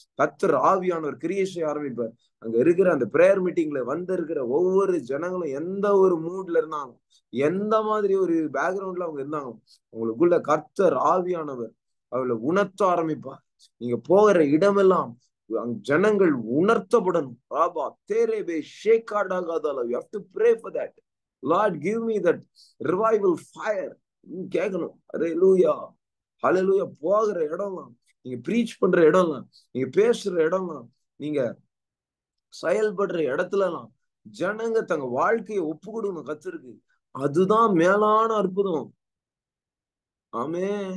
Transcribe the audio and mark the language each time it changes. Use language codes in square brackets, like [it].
[ta] கர்த்தர் ஆவியான ஒரு கிரியேஷன் ஆரம்பிப்பார். அங்க இருக்கிற அந்த பிரேயர் மீட்டிங்ல இருக்கிற ஒவ்வொரு ஜனங்களும் எந்த ஒரு மூட்ல இருந்தாங்க, எந்த மாதிரி ஒரு பேக்ரவுண்ட்ல அவங்க இருந்தாங்க, அவங்களுக்குள்ள கர்த்தர் ஆவியானவர் அவளை உணர்த்த ஆரம்பிப்பார். நீங்க போகிற இடமெல்லாம் ஜனங்கள் உணர்த்தப்படணும். Rafah தேரேபே ஷேகாடாகாதால. [en] You have to pray for that. Lord, give me that revival fire. [ta] கேட்கணும். ஹல்லேலூயா, ஹல்லேலூயா. போகிற இடம்லாம், நீங்க ப்ரீச் பண்ற இடம்லாம், நீங்க பேசுற இடம்லாம், நீங்க செயல்படுற இடத்துலலாம் ஜனங்க தங்க வாழ்க்கையை ஒப்பு கொடுக்கணும் கர்த்தருக்கு. அதுதான் மேலான அற்புதம். ஆமே.